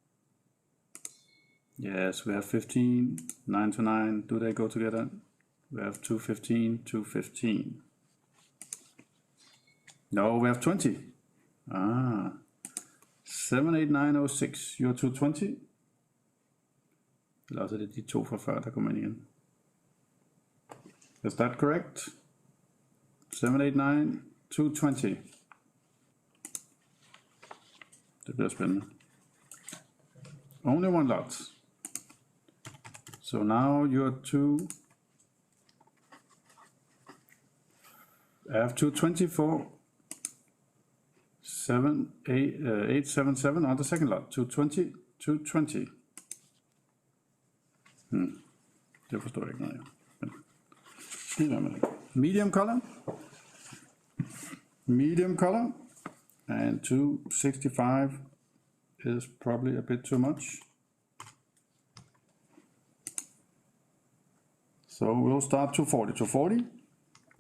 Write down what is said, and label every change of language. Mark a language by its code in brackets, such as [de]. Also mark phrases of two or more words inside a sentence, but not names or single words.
[en] Yes, we have 15. 9 to 9. Do they go together? We have 215. 215. No, we have 20. 78906. You're 220. [da] Eller også er det de to fra før, der kommer ind igen. [en] Is that correct? 789, 220. [da] Det bliver spændende. [en] Only one lot. So now you're I have 224, 877 on the second lot. 220, 220. [da] Det forstår jeg ikke noget af. [en] Medium color. Medium color. And 265 is probably a bit too much. So we'll start 240. 240.